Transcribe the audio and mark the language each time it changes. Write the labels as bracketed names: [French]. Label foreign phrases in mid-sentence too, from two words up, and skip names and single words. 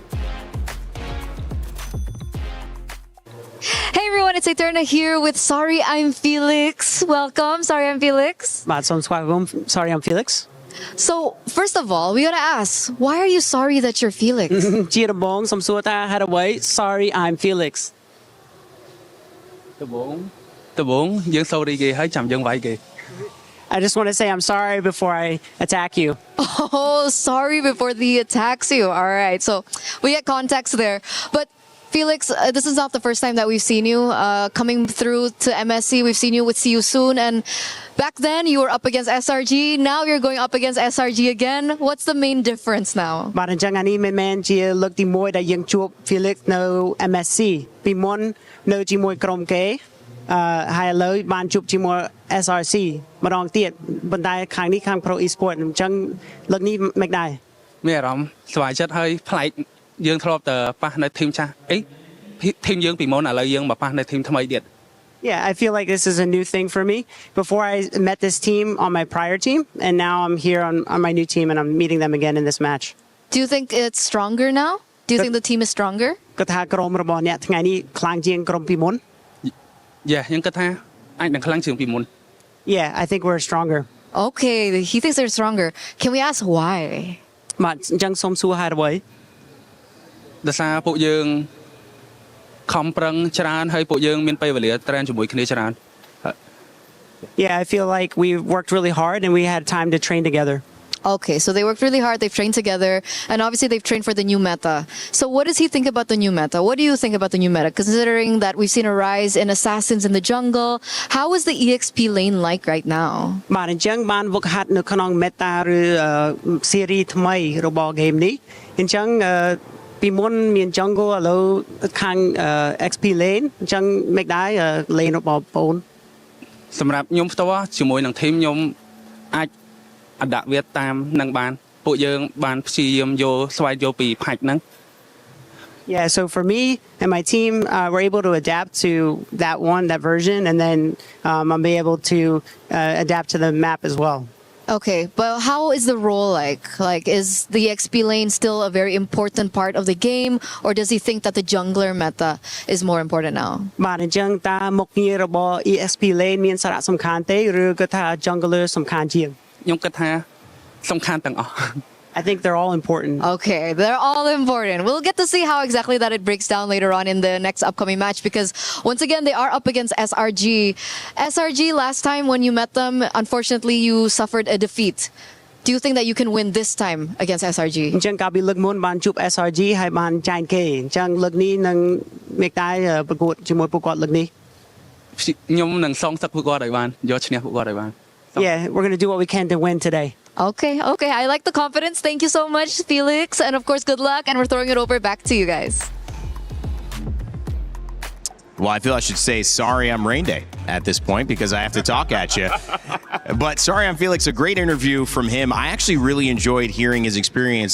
[English] Hey everyone, it's Eterna here with Sorry I'm Felix. Welcome, Sorry I'm Felix. Sorry I'm Felix. So, first of all, we gotta ask, why are you sorry that you're Felix? Sorry I'm Felix. [Khmer] ដំបូងយើង sorry គេហើយចាំយើងវាយគេ [English] I just want to say I'm sorry before I attack you. Oh, sorry before he attacks you. All right, so we get context there. But Felix, this is not the first time that we've seen you coming through to MSC. We've seen you with See You Soon, and back then you were up against SRG. Now you're going up against SRG again. What's the main difference now? [Khmer] បាទអញ្ចឹងអានេះមែនជាលើកទី1ដែលយើងជួប Felix នៅ MSC ពីមុននៅជាមួយក្រុមគេហើយឥឡូវបានជួបជាមួយ SRC ម្ដងទៀតប៉ុន្តែខាងនេះខាង Pro Esport អញ្ចឹងលើកនេះមិនដែរមានអារម្មណ៍ស្វាយចិត្តហើយប្លែកយើងធ្លាប់តែប៉ះនៅធីមចាស់អីធីមយើងពីមុនឥឡូវយើងមកប៉ះនៅធីមថ្មីទៀត [English] Yeah, I feel like this is a new thing for me. Before I met this team on my prior team, and now I'm here on my new team, and I'm meeting them again in this match. Do you think it's stronger now? Do you think the team is stronger? [Khmer] គាត់ថាក្រុមរបស់អ្នកថ្ងៃនេះខ្លាំងជាងក្រុមពីមុន Yeah, ខ្ញុំគិតថាអាចនឹងខ្លាំងជាងពីមុន [English] Yeah, I think we're stronger. Okay, he thinks they're stronger. Can we ask why? [Khmer] បាទអញ្ចឹងសូមសួរហេតុអ្វីដោយសារពួកយើងខំប្រឹងច្រើនហើយពួកយើងមានពេលវេលាត្រៀមជាមួយគ្នាច្រើន [English] Yeah, I feel like we worked really hard and we had time to train together. Okay, so they worked really hard, they've trained together, and obviously they've trained for the new meta. So what does he think about the new meta? What do you think about the new meta? Considering that we've seen a rise in assassins in the jungle, how is the EXP lane like right now? [Khmer] បាទអញ្ចឹងបានវឹកហាត់នៅក្នុង meta ឬ series ថ្មីរបស់ game នេះអញ្ចឹងពីមុនមាន jungle ឥឡូវខាង XP lane អញ្ចឹងមិនដែរ lane របស់បង សម្រាប់ខ្ញុំផ្ទាល់ជាមួយនឹង team ខ្ញុំអាចអដាក់វាតាមនឹងបានពួកយើងបានព្យាយាមយកស្វែងយកពីផាច់ហ្នឹង [English] Yeah, so for me and my team, we're able to adapt to that version, and then I'll be able to adapt to the map as well. Okay, but how is the role like? Like, is the XP lane still a very important part of the game, or does he think that the jungler meta is more important now? [Khmer] បាទអញ្ចឹងតើមុខងាររបស់ EXP lane មានសារៈសំខាន់ទេឬក៏ថា jungler សំខាន់ជាង ខ្ញុំគិតថាសំខាន់ទាំងអស់ [English] I think they're all important. Okay, they're all important. We'll get to see how exactly that it breaks down later on in the next upcoming match, because once again they are up against SRG. SRG, last time when you met them, unfortunately you suffered a defeat. Do you think that you can win this time against SRG? [Khmer] អញ្ចឹងកាលពីលើកមុនបានជួប SRG ហើយបានចាញ់គេអញ្ចឹងលើកនេះនឹងមេតាយប្រកួតជាមួយពួកគាត់លើកនេះខ្ញុំនឹងសងសឹកពួកគាត់ឲ្យបានយកឈ្នះពួកគាត់ឲ្យបាន [English] Yeah, we're going to do what we can to win today. Okay, I like the confidence. Thank you so much, Felix. And of course, good luck. And we're throwing it over back to you guys. Well, I feel I should say sorry I'm Rain Day at this point because I have to talk at you. But sorry I'm Felix, a great interview from him. I actually really enjoyed hearing his experience.